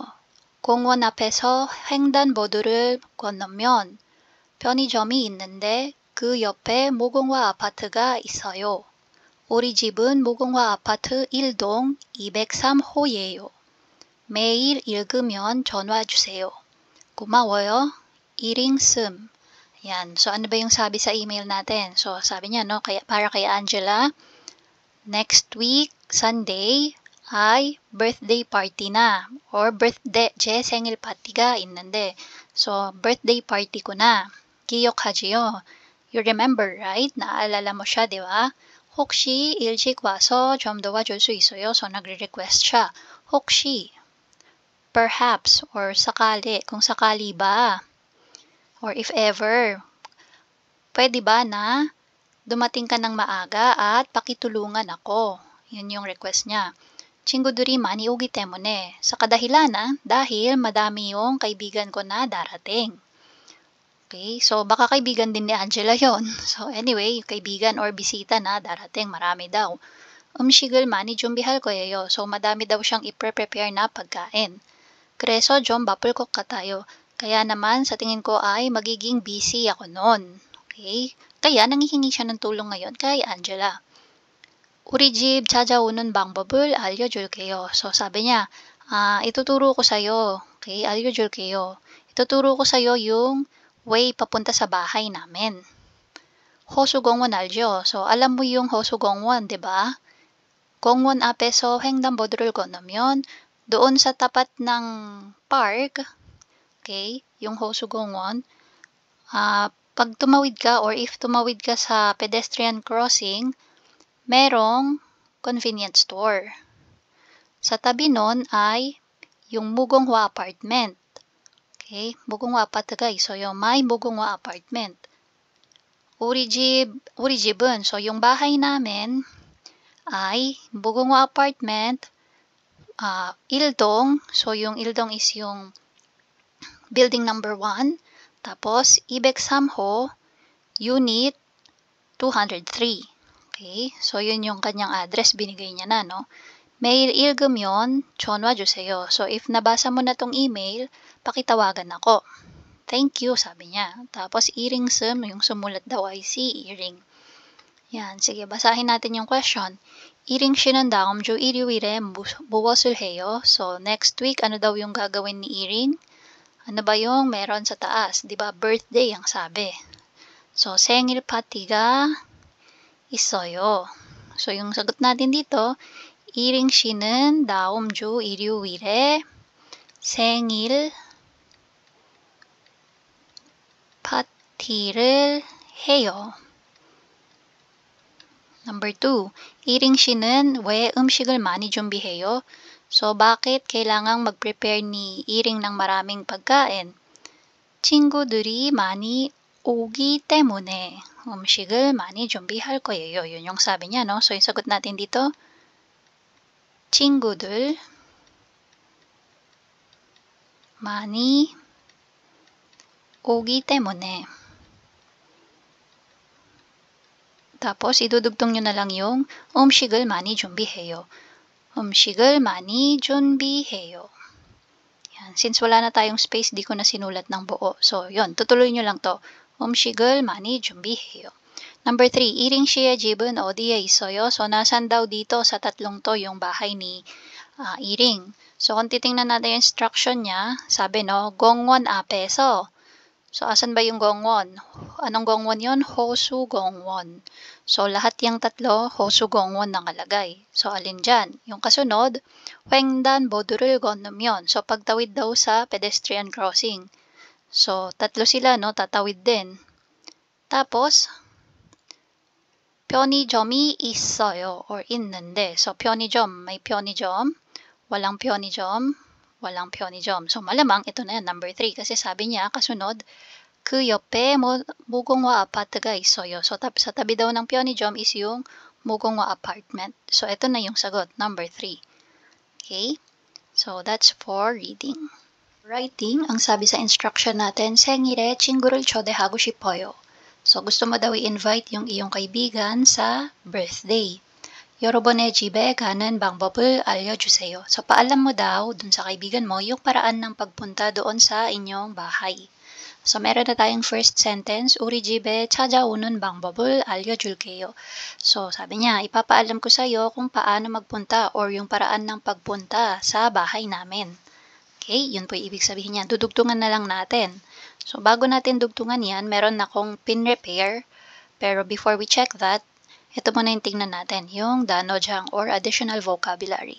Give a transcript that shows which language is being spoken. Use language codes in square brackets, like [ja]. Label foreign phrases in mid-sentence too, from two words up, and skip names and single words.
[ko] 공원 앞에서 횡단보도를 건너면 편의점이 있는데 그 옆에 무궁화 아파트가 있어요. 우리 집은 무궁화 아파트 1동 203호예요. 매일 읽으면 전화 주세요. 고마워요. 이링슴. [tl] Yan. So, ano ba yung sabi sa email natin? So, sabi niya, no, para kay Angela, [en] next week, Sunday, [tl] ay [en] birthday party [tl] na. [en] Or birthday, [ko] 제 생일 파티가 있는데. [tl] So, [en] birthday party [tl] ko na. [ko] 기억하지요? [en] You remember, right? [tl] Naalala mo siya, di ba? [ko] 혹시 일찍 와서 좀 도와줄 수 있어요? [tl] So, nagre-request siya. [ko] 혹시, [tl] perhaps, or sakali, kung sakali ba, [en] or if ever, [tl] pwede ba na dumating ka ng maaga at pakitulungan ako? Yun yung request niya. [ko] 친구들이 많이 오기 때문에, [tl] sa kadahilanan, dahil madami yung kaibigan ko na darating. Okay, so baka kaibigan din ni Angela yon. So anyway, kaibigan or bisita na darating, marami daw. [ko] 음식을 많이 준비할 거예요. [tl] So madami daw siyang i-prepare na pagkain. [ko] 그래서 좀 바쁠 것 같아요. [tl] Kaya naman sa tingin ko ay magiging busy ako noon. Okay? Kaya nanghihingi siya ng tulong ngayon kay Angela. [ko] 우리 집 찾아오는 방법을 알려줄게요. [tl] So sabi niya, ituturo ko sa'yo. [ko] Okay, 알려줄게요. [tl] Ituturo ko sa'yo yung way papunta sa bahay namin. [ko] 호수공원 알죠? [tl] So alam mo yung 호수공원, 'di ba? [ko] 공원 앞에서 횡단보도를 건너면 [tl] doon sa tapat ng park, okay, yung 호수공원, pag tumawid ka or if tumawid ka sa [en] pedestrian crossing, [tl] merong [en] convenience store. [tl] Sa tabi nun ay yung 무궁화 apartment. [ko] Okay, 무궁화 아파트가 있어요. May 무궁화 apartment. 우리 집은, [tl] so yung bahay namin ay 무궁화 apartment, 일동, so yung 일동 is yung [en] building number 1, [tl] tapos 203호, unit 203. Okay, so yun yung kanyang address, binigay niya na, no? [ko] Mail 읽으면 전화 주세요. [tl] So if nabasa mo na tong email, pakitawagan ako. [en] Thank you, [tl] sabi niya. Tapos 이링슴, yung sumulat daw ay si Iring. Yan, sige, basahin natin yung question. [ko] 이링 씨는 다음 주 일요일에 무엇을 해요? [tl] So [en] next week, [tl] ano daw yung gagawin ni Iring? Ano ba yung meron sa taas? Di ba birthday ang sabi. So [ko] 생일 파티가 있어요. [tl] So yung sagot natin dito, [ko] 이링 씨는 다음 주 일요일에 생일 파티를 해요. Number 2, 이링 씨는 왜 음식을 많이 준비해요? [tl] So bakit kailangang mag-prepare ni Iring ng maraming pagkain? [ko] 친구들이 많이 오기 때문에 음식을 많이 준비할 거예요. [tl] Yun yung sabi niya, no? So yung sagot natin dito, [ko] 친구들 많이 오기 때문에. [tl] Tapos idudugtong nyo na lang yung [ko] 음식을 많이 준비해요. 음식을 많이 준비해요. [tl] Yan. Since wala na tayong space, di ko na sinulat ng buo. So yun, tutuloy nyo lang to. [ko] 음식을 많이 준비해요. Number 3, 이링 씨의 집은 어디에 있어요? [tl] So nasan daw dito sa tatlong to yung bahay ni Iring. So, kung titingnan natin yung instruction niya, sabi no, [ko] 공원 앞에서. [tl] So, asan ba yung gongwon? Anong gongwon yun? Hosu gongwon. So, lahat yung tatlo, hosu gongwon nakalagay. So, alin dyan? Yung kasunod, [ko] 횡단 보도를 건너면. [tl] So, pagtawid daw sa [en] pedestrian crossing. [tl] So, tatlo sila, no? Tatawid din. Tapos, [ko] 편의점이 있어요 or 있는데. [tl] So, 편의점, may 편의점. Walang 편의점, walang 편의점. So, malamang ito na yan, number 3. Kasi sabi niya, kasunod, [ko] 그 옆에 무공화 아파트가 있어요. [tl] So, sa tabi daw ng 편의점 is yung 무공화 apartment. So, ito na yung sagot, number 3. [en] Okay? So, that's for reading. Writing, [tl] ang sabi sa instruction natin, [ko] 생일에 친구를 초대하고 싶어요. [tl] So, gusto mo daw i-invite yung iyong kaibigan sa birthday. [ko] 여러분의 집에 가는 방법을 알려주세요. [tl] So, paalam mo daw dun sa kaibigan mo yung paraan ng pagpunta doon sa inyong bahay. So, meron na tayong [en] first sentence, [ko] 우리 집에 찾아오는 방법을 알려줄게요. [tl] So, sabi niya, ipapaalam ko sa iyo kung paano magpunta or yung paraan ng pagpunta sa bahay namin. Okay, yun po yung ibig sabihin niyan. Dudugtungan na lang natin. So, bago natin dugtungan yan, meron akong pin-repair. [en] Pero before we check that, [tl] ito muna yung tingnan natin, yung danojang or [en] additional vocabulary.